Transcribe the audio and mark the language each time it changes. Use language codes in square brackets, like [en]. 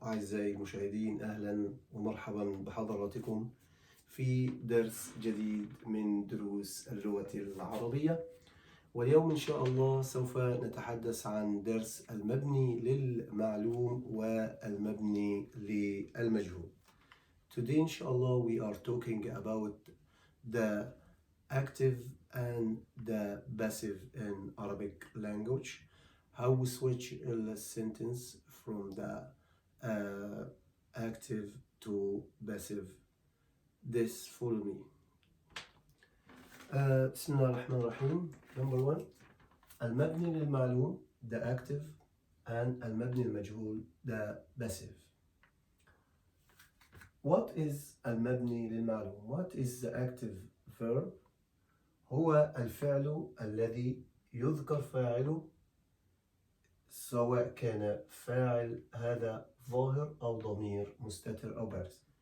[ar] أعزائي المشاهدين، أهلا ومرحبا بحضراتكم في درس جديد من دروس اللغة العربية. واليوم إن شاء الله سوف نتحدث عن درس المبني للمعلوم والمبني للمجهول. [en] Today inshallah we are talking about the active and the passive in Arabic language. How we switch a sentence from the active to passive. This follow me. [ar] بسم الله الرحمن الرحيم. [en] Number one, المبني للمعلوم the active and المبني المجهول the passive. What is المبني للمعلوم? What is the active verb? [ar] هو الفعل الذي يذكر فاعله سواء كان فاعل هذا ظاهر أو ضمير مستتر أو بارز.